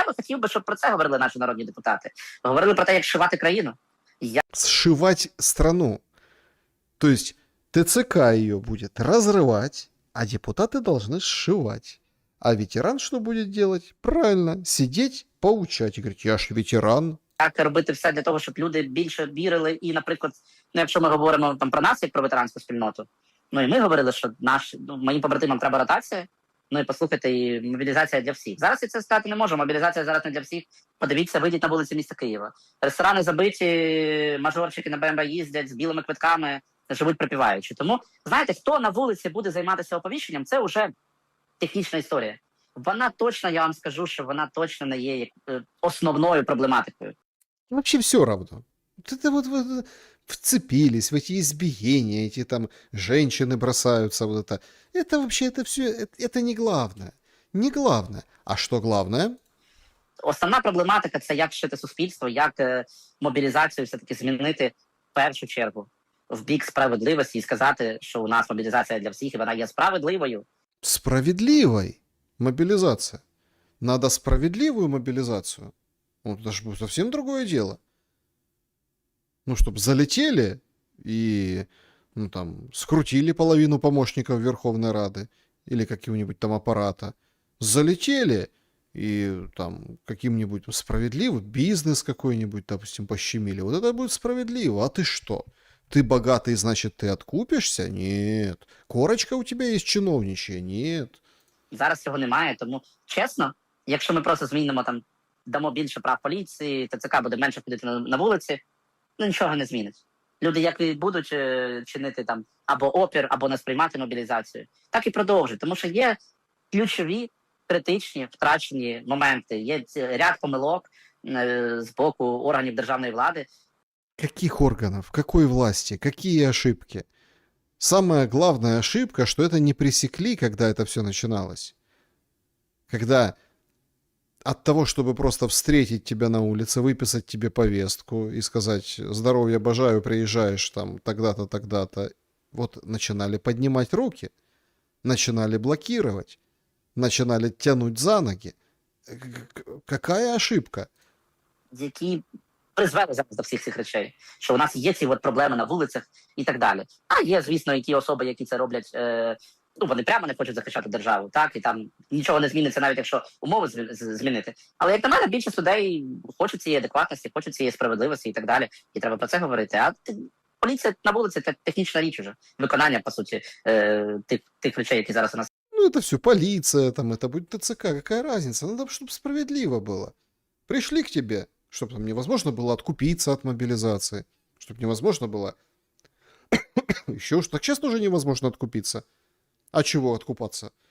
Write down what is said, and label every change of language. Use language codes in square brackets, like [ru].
[uk] Я би хотів би, щоб про це говорили наші народні депутати. Говорили про те, як сшивати країну. [ru] Сшивать страну. То есть ТЦК ее будет разрывать, а депутаты должны сшивать. А ветеран что будет делать? Правильно, сидеть, поучать. И говорить, я ж ветеран. [uk] Як робити все для того, щоб люди більше вірили. І, наприклад, якщо ми говоримо там про нас, як про ветеранську спільноту, і ми говорили, що моїм побратимам треба ротація, і послухайте, і мобілізація для всіх. Зараз я це сказати не можу, мобілізація зараз не для всіх. Подивіться, вийдіть на вулиці міста Києва. Ресторани забиті, мажорчики на БМВ їздять з білими квитками, живуть припіваючи. Тому, знаєте, хто на вулиці буде займатися оповіщенням, це вже технічна історія. Вона точно, я вам скажу, що вона точно не є основною проблематикою. [ru] Вообще все равно. Вот это вот вцепились в эти избиения, эти там женщины бросаются, вот это. Это вообще, это все, это не главное. Не главное. А что главное? [uk] Основна проблематика це як вчити суспільство, як мобілізацію все-таки змінити в першу чергу в бік справедливості і сказати, що у нас мобілізація для всіх, і вона є справедливою. [ru] Справедливой мобилизация. Надо справедливую мобилизацию. Вот это же будет совсем другое дело. Ну, чтобы залетели и, ну, там, скрутили половину помощников Верховной Рады или какого-нибудь там аппарата. Залетели и там каким-нибудь справедливым бизнес какой-нибудь, допустим, пощемили. Вот это будет справедливо. А ты что? Ты богатый, значит, ты откупишься? Нет. Корочка у тебя есть чиновничья? Нет. [uk] Зараз цього немає, тому чесно, якщо ми просто змінимо там, дамо більше прав поліції, ТЦК буде менше ходити на вулиці, ну нічого не змінить. Люди як і будуть чинити там або опір, або не сприймати мобілізацію, так і продовжують. Тому що є ключові, критичні, втрачені моменти, є ряд помилок з боку органів державної влади. [ru] Каких органов? Какой власти? Какие ошибки? Самая главная ошибка, что это не пресекли, когда это все начиналось. Когда от того, чтобы просто встретить тебя на улице, выписать тебе повестку и сказать «здоровья обожаю, приезжаешь там тогда-то, тогда-то», вот начинали поднимать руки, начинали блокировать, начинали тянуть за ноги. Какая ошибка? [uk] Які призвели зараз до всіх цих речей, що у нас є ці от проблеми на вулицях і так далі. А є, звісно, і ті особи, які це роблять, ну, вони прямо не хочуть захищати державу, так, і там нічого не зміниться, навіть якщо умови змінити. Але, як на мене, більшість людей хочуть цієї адекватності, хочуть цієї справедливості і так далі, і треба про це говорити. А поліція на вулиці – це технічна річ уже, виконання, по суті, тих речей, які зараз у нас. [ru] Ну, это все полиция, там, это будет ТЦК, какая разница? Надо, чтобы справедливо было. Пришли к тебе, чтобы там невозможно было откупиться от мобилизации, чтобы невозможно было... Еще уж так честно уже невозможно откупиться. А чего откупаться?